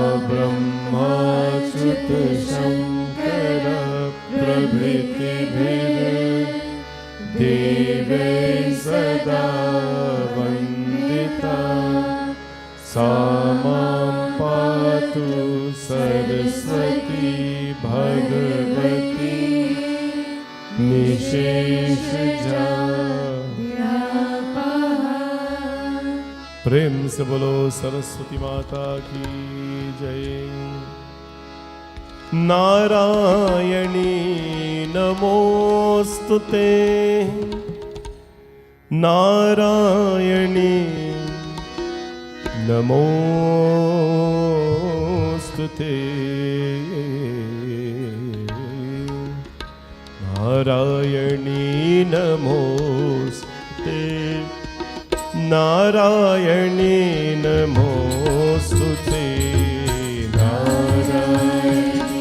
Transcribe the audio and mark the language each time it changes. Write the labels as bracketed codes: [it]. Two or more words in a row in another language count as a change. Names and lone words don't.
[sa] ब्रह्माच्युतशङ्कर प्रभृतिभिर्देवैः सदा वन्दिता सा मां पातु सरस्वती भगवती [hi] निशेष प्रेम से बोलो सरस्वती माता की जय। [sa] नारायणी नमोस्तुते, नारायणी नमोस्तुते, नारायणी नमोस्तुते, नारायणी नमोस्तुते, नारायणी